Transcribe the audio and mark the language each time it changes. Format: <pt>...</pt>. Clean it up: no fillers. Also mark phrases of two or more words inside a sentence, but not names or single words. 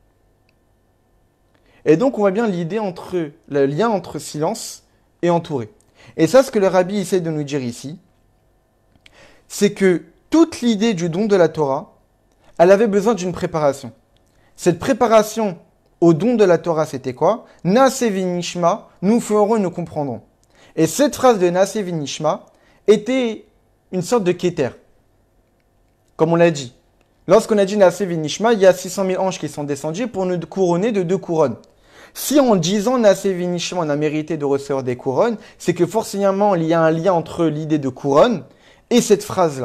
<fr>Et donc on voit bien le lien entre silence et entouré. Et ça, ce que le rabbi essaie de nous dire ici, c'est que toute l'idée du don de la Torah, elle avait besoin d'une préparation. Cette préparation au don de la Torah, c'était quoi?</fr> <he>נעשה ונשמע,</he> <fr>nous ferons et nous comprendrons. Et cette phrase de</fr> <he>נעשה ונשמע</he> <fr>était une sorte de keter. Comme on l'a dit. Lorsqu'on a dit</fr> <he>נעשה ונשמע,</he> <fr>il y a 600 000 anges qui sont descendus pour nous couronner de 2 couronnes. Si en disant</fr> <he>נעשה ונשמע,</he> <fr>on a mérité de recevoir des couronnes, c'est que forcément il y a un lien entre l'idée de couronne et cette phrase-là.</fr>